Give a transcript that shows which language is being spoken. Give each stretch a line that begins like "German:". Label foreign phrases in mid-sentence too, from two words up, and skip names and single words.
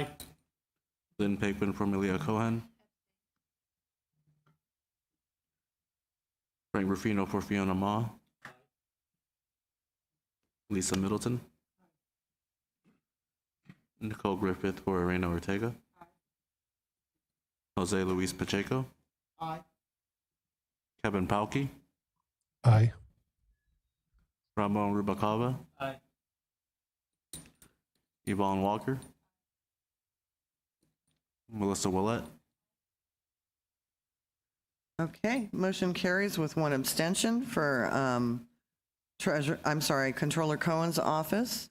English: Lynn Paquin, Formilia Cohen. Frank Ruffino for Fiona Ma. Lisa Middleton. Nicole Griffith for Elena Ortega. Jose Luis Pacheco. Aye. Kevin Palke. Aye. Ramon Rubacava. Aye. Yvonne Walker. Melissa Willett. Okay, motion carries with one abstention for Controller Cohen's office.